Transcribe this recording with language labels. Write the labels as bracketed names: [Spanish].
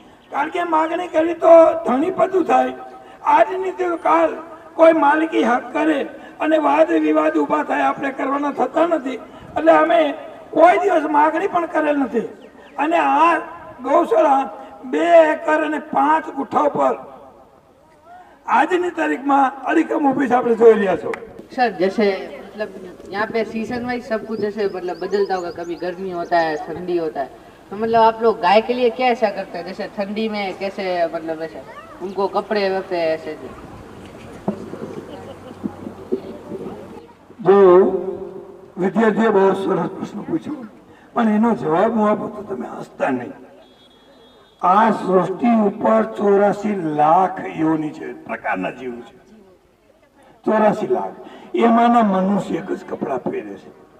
[Gujarati] કારણ કે માગણી કરી તો ધણી બધું થાય. આજની તે કાલ કોઈ માલિકી હક કરે અને વાદ વિવાદ ઊભા થાય, આપણે કરવાના થતા નથી. એટલે અમે કોઈ દિવસ માગણી પણ કરેલ નથી. અને આ ગૌશાળા 2 એકર અને 5 ગુઠ્ઠા ઉપર આજની તારીખમાં અડીખમ ઊભી છે, આપણે જોઈ રહ્યા છો. [Hindi] सर जैसे मतलब यहाँ पे सीजन वाइज सब कुछ जैसे मतलब बदलता होगा, कभी गर्मी होता है, ठंडी होता है, तो मतलब आप लोग गाय के लिए क्या ऐसा करते हैं? जैसे ठंडी में कैसे मतलब ऐसे उनको कपड़े वपड़े ऐसे? [Gujarati] જો વિદ્યાર્થીએ બહુ સરસ પ્રશ્ન પૂછ્યો, પણ એનો જવાબ હું આપું તો તમે હસતા નહીં. આ સૃષ્ટિ ઉપર 84 લાખ યોની છે, પ્રકારના જીવ છે. 84 લાખ, એમાંના મનુષ્ય એક જ કપડાં પહેરે છે.